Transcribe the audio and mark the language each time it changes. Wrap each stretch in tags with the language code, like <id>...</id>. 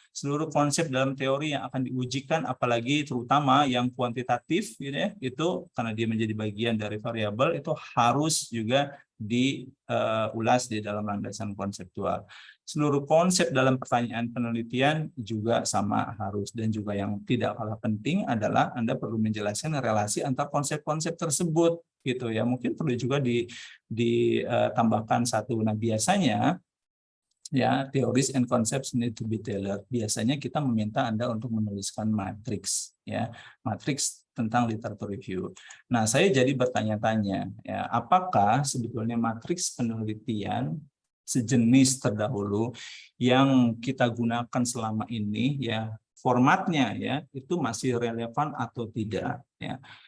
<id>Seluruh konsep dalam teori yang akan diujikan, apalagi terutama yang kuantitatif gitu ya, itu karena dia menjadi bagian dari variabel, itu harus juga diulas di dalam landasan konseptual. Seluruh konsep dalam pertanyaan penelitian juga sama harus, dan juga yang tidak kalah penting adalah Anda perlu menjelaskan relasi antar konsep-konsep tersebut gitu ya. Mungkin perlu juga ditambahkan satu. Nah, biasanya ya,</id> <en>theories and concepts need to be tailored.</en> <id>Biasanya kita meminta Anda untuk menuliskan matriks ya, matriks tentang literatur review. Nah, saya jadi bertanya-tanya ya, apakah sebetulnya matriks penelitian sejenis terdahulu yang kita gunakan selama ini ya, formatnya ya itu masih relevan atau tidak ya.</id>